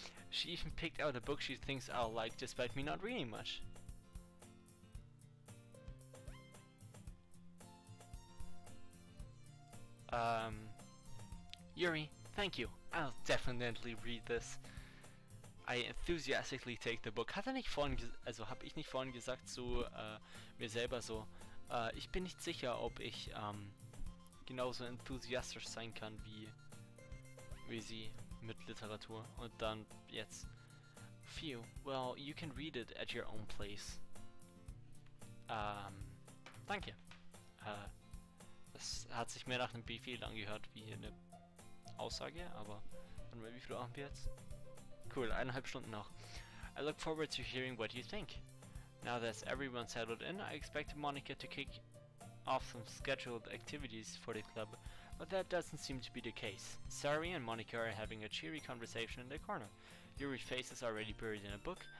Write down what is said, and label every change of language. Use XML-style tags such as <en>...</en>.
<en>She even picked out a book she thinks I'll like despite me not reading much. Yuri, thank you. I'll definitely read this. I enthusiastically take the book.</en> <de>Hat er nicht vorhin, also habe ich nicht vorhin gesagt zu mir selber so, ich bin nicht sicher, ob ich genauso enthusiastisch sein kann wie sie mit Literatur. Und dann jetzt.</de> <en>Phew, well, you can read it at your own place.</en> <de>Danke. Das hat sich mehr nach einem Befehl angehört wie eine Aussage, aber wie viel haben wir jetzt? Cool, 1,5 Stunden noch.</de> <en>I look forward to hearing what you think. Now that everyone settled in, I expected Monica to kick off some scheduled activities for the club, but that doesn't seem to be the case. Sari and Monica are having a cheery conversation in the corner. Yuri's face is already buried in a book.</en>